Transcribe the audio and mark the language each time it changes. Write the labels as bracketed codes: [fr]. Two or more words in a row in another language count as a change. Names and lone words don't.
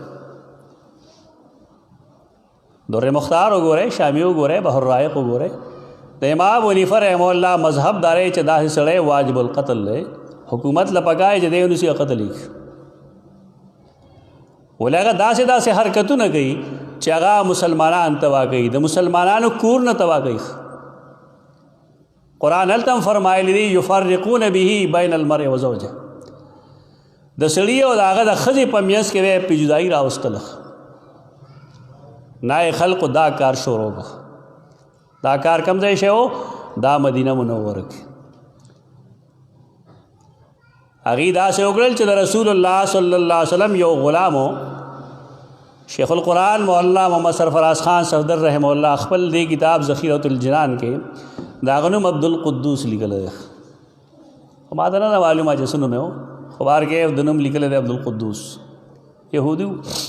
[ps] در مختار وګورئ شامی وګورئ بحر رائق وګورئ د امام ابو حنیفه [ar] رحمه الله [ps] مذهب دا دی چې داسې سړی [ar] واجب القتل [ps] دی حکومت له پکای چې دی ونیسي قتل یې ولې هغه داسې حرکتونه کوي چې هغه مسلمانان تباه کوي د مسلمانانو کور نه تباه کوي قرآن هلته هم فرمایلی دي [ar] یفرقون به بین المرء و زوجه [ps] د سړي او د هغه د ښځې په منځ کې به پې جدایي راوستله نای خلقو دا کار شروع کړ دا کار کوم ځای شی و دا مدینه منوره کې هغې داسې وکړل چې د رسول الله [ar] صلی الله علیه وسلم [ps] یو غلام و شیخ القرآن مولانا محمد سرفراز خان صفدر [ar] رحمه الله [ps] خپل دې کتاب ذخیرة الجنان کې د هغه نوم عبدالقدوس لیکلی دی خو ما ته نه معلومه چې څه نوم یې و خو بهر کې د نوم لیکلی دی عبدالقدوس یهودي و